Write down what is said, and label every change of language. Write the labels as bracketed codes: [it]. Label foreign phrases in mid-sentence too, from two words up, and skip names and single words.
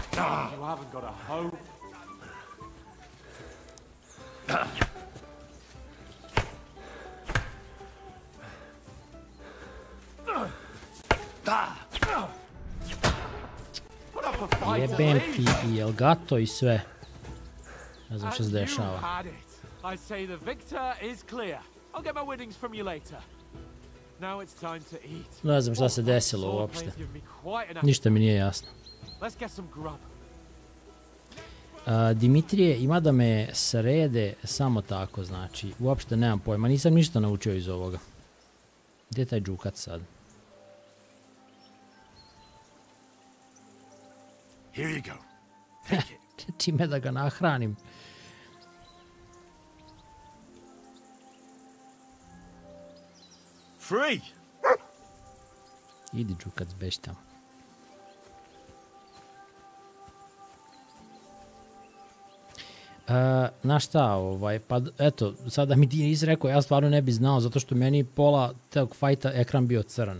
[en] You haven't got a hope. Put up a fight at [bs] Jebem [en] least. [bs] ti i Elgato i sve. Ne znam što se [en] And you [bs] dešava. [en] had it. I'd say the victor is clear. I'll get my winnings from you later. Now it's time to eat. [bs] Ne znam šta se desilo [en] Sword [bs] uopšte. [en] plays give me quite an [bs] Ništa mi nije jasno. [en] Let's get some grub. [bs] Dimitrije, ima da me srede samo tako, znači, uopšte nemam pojma, nisam ništa naučio iz ovoga. Gdje je taj džukat sad? [en] Here you go. Take it. [bs] Čime da ga nahranim? [en] Free! [bs] Idi džukat, zbeć tamo. Znaš šta, pa eto, sada mi ti nisi rekao, ja stvarno ne bi znao, zato što meni pola tog fajta ekran bio crn.